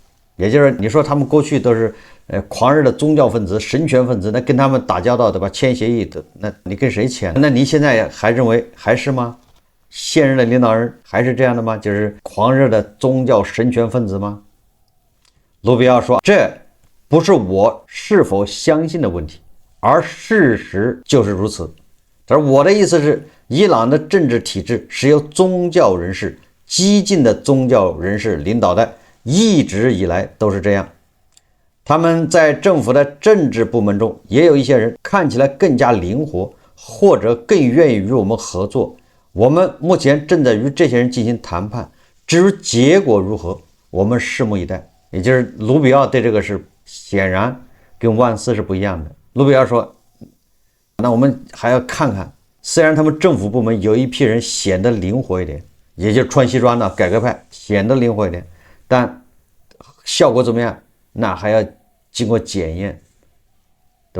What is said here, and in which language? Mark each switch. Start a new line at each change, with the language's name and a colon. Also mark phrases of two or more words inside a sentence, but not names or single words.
Chinese: 也就是你說他們過去都是狂熱的宗教分子、神權分子，那跟他們打交道，對吧？簽協議的，那你跟誰簽？那你現在還認為還是嗎？現任的領導人還是這樣的嗎？就是狂熱的宗教神權分子嗎？盧比奧說，這不是我是否相信的問題，而事實就是如此。他說，我的意思是，伊朗的政治体制是由宗教人士、激进的宗教人士領導的，一直以來都是這樣。他們在政府的政治部門中也有一些人看起來更加靈活，或者更願意與我们合作。我們目前正在與這些人進行談判，至於結果如何，我們拭目以待。也就是盧比奧對這個是顯然跟萬斯是不一樣的。盧比奧說，那我們還要看看，雖然他們政府部門有一批人顯得靈活一點，也就是穿西裝的改革派顯得靈活一點，但效果怎麼樣，那還要經過檢驗，對吧？